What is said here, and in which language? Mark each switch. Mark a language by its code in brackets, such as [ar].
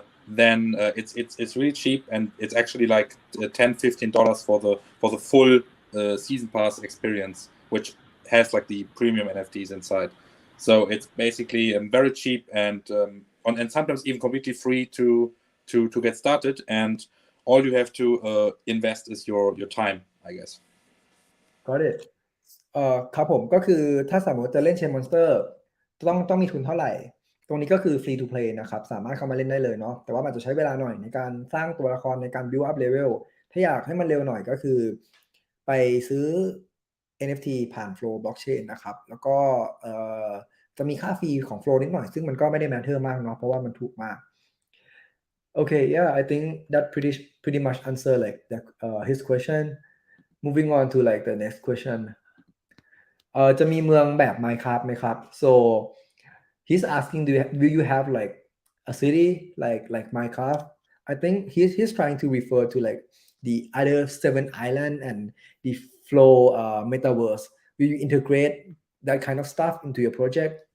[en] then it's really cheap and it's actually like $10-15 for the full season pass experience which has like the premium NFTs inside so it's basically very cheap and sometimes even completely free to get started and all you have to invest is your time I guess [th] got it ครับผมก็คือถ้าสมมติจะเล่น Chainmonster ต้องมีทุนเท่าไหร่ตรงนี้ก็คือ free to play นะครับสามารถเข้ามาเล่นได้เลยเนาะแต่ว่ามันจะใช้เวลาหน่อยในการสร้างตัวละครในการ build up level ถ้าอยากให้มันเร็วหน่อยก็คือไปซื้อ NFT ผ่าน Flow Blockchain นะครับแล้วก็จะมีค่าฟรีของ Flow นิดหน่อยซึ่งมันก็ไม่ได้ matter มากเนาะเพราะว่ามันถูกมาก [en] Okay, yeah, I think that pretty much answer like his question. Moving on to like the next question. [th] จะมีเมืองแบบ Minecraft ไหมครับ [en] so he's asking do you have like a city like Minecraft I think he's trying to refer to like the other 7 island and the Flow metaverse will you integrate that kind of stuff into your project